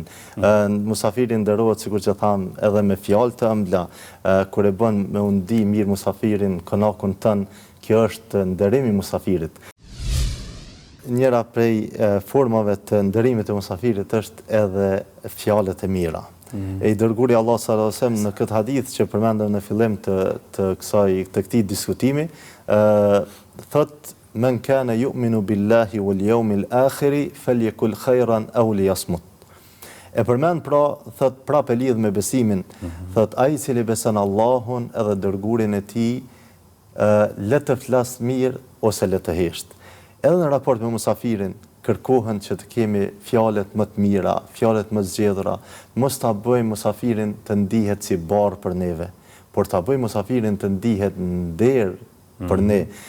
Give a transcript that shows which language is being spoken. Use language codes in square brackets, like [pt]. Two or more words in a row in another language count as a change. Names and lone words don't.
[sq] Musafiri nderohet, sikur që tham, edhe me fjalë të ëmbla, kur e bën me u ndi mirë musafirin, konakun tën, kjo është nderimi i musafirit. Njëra prej formave të nderimit të musafirit është edhe fjalët e mira. E i dërguari Allah [ar] صلى الله عليه وسلم [sq] në këtë hadith që përmendëm në fillim të këtij diskutimi, thot [ar] من كان يؤمن بالله واليوم الآخر فليقل خيرا أو ليصمت. [sq] E përmend thot prapë lidh me besimin, thot ai i cili beson Allahun edhe dërguarin e tij, le të flas mirë ose le të hesht. Edhe në raport me musafirin, kërkohen që të kemi fjalët më të mira, fjalët më zgjedhura, mos ta bëjmë musafirin të ndihet si barr për neve, por ta bëjmë musafirin të ndihet nder për ne.